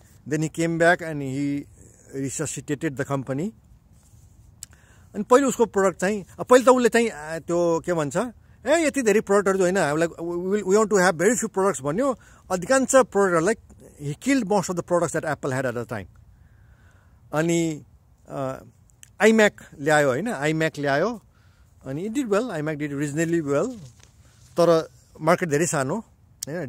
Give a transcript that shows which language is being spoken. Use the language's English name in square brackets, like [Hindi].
[English] then he came back and he resuscitated the company। [Nepali] अनि पहिले उसको प्रोडक्ट चाहिँ पहिले त उसले चाहिँ त्यो के भन्छ यति धेरै प्रोडक्टहरू होइन, [English] we want to have very few products [Nepali] भन्यो। अधिकांश प्रोडक्टहरूलाई [English] he killed most of the products that Apple had at the time। [Nepali] अनि iMac ल्यायो होइन, iMac ल्यायो अनि [English] it did well, iMac did reasonably well, [Nepali] तर मार्केट धेरै सानो होइन।